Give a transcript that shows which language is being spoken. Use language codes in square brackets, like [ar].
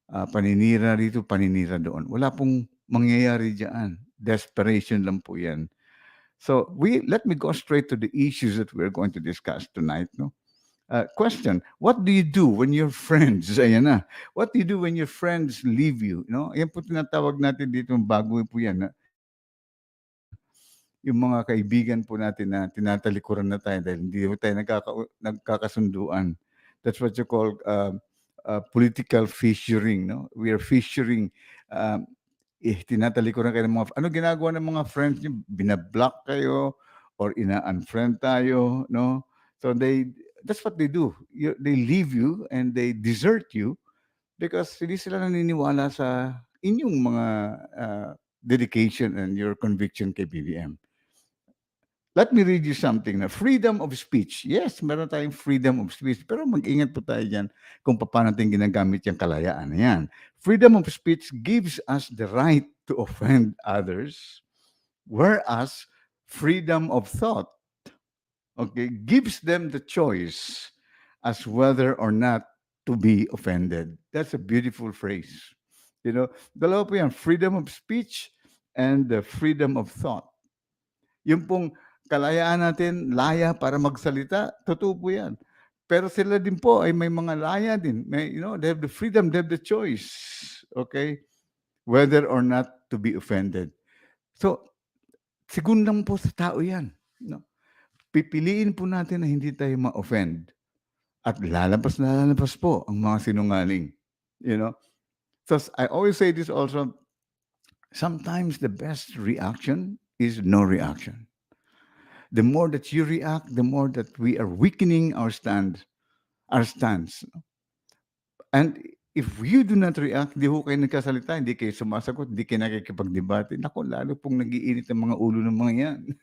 [tl] Paninira dito, paninira doon. Wala pong mangyayari diyan. Desperation lang po 'yan. [en] So, let me go straight to the issues that we're going to discuss tonight, no? Question, what do you do when your friends, ayan na, what do you do when your friends leave you? [tl] No? Yan po tinatawag natin dito, bago po yan. Yung mga kaibigan po natin na tinatalikuran na tayo dahil hindi po tayo nagkakasunduan. [en] That's what you call political fissuring. No? We are fissuring. [tl] Um, Tinatalikuran kayo ng mga, ano ginagawa ng mga friends niyo? Binablock kayo or ina-unfriend tayo. No? [en] So that's what they do. They leave you and they desert you because [tl] hindi sila naniniwala sa inyong mga [en] dedication and your conviction kay BBM. Let me read you something na freedom of speech. Yes, [tl] meron tayong [en] freedom of speech. [tl] Pero mag-ingat po tayo dyan kung paano natin ginagamit yung kalayaan na yan. [en] Freedom of speech gives us the right to offend others, whereas freedom of thought, okay, gives them the choice as whether or not to be offended. That's a beautiful phrase. You know, [tl] dalawa po yan, [en] freedom of speech and the freedom of thought. [tl] Yung pong kalayaan natin, laya para magsalita, totoo po yan. Pero sila din po ay may mga laya din. [en] May, they have the freedom, they have the choice. Okay? Whether or not to be offended. [tl] So, sigun lang po sa tao yan. No? Pipiliin po natin na hindi tayo ma-offend. At lalabas na lalabas po ang mga sinungaling. [en] You know? So, I always say this also, sometimes the best reaction is no reaction. The more that you react, the more that we are weakening our stance. And if you do not react, [tl] di ho kayo nagkasalita, hindi kayo sumasagot, hindi kayo nakikipagdebate, naku, lalo pong nag-iinit ang mga ulo ng mga yan.